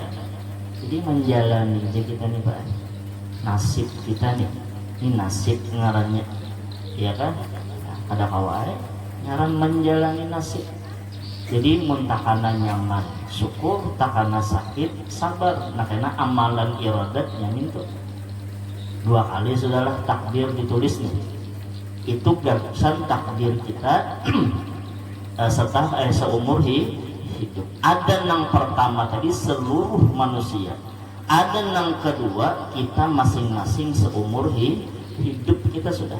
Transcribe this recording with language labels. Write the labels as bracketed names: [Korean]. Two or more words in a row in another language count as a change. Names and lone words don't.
[Banjar] Jadi menjalani jadi kita nih Pak, nasib kita nih, ini nasib ngarannya, ya kan. Ada kawai ngaran menjalani nasib. Jadi muntakana nyaman syukur, takana sakit sabar. Nah karena amalan iradatnya itu 2 kali sudahlah takdir ditulis nih. Itu gagasan takdir kita setelah seumur hidup. Ada yang pertama tadi seluruh manusia, ada yang kedua kita masing-masing seumur hidup kita sudah.